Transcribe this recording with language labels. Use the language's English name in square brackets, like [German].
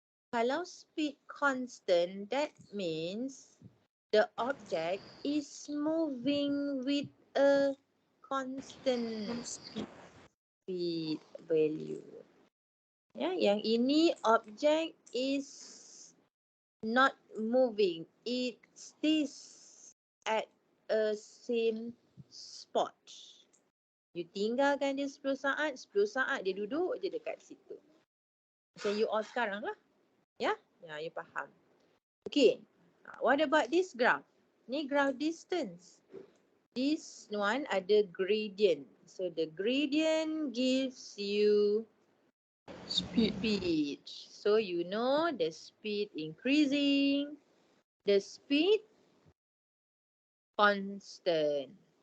[English] Kalau speed constant, that means the object is moving with a constant speed value. Ya, [Malay] yang ini [English] object is not moving. It stays at a same spot. [Malay] You tinggalkan dia 10 saat dia duduk je dekat situ. Macam you all sekarang lah. Ya, you faham. [English] Okay, what about this graph? Ni graph distance. This one ada gradient. So the gradient gives you speed. So you know the speed increasing, the speed constant.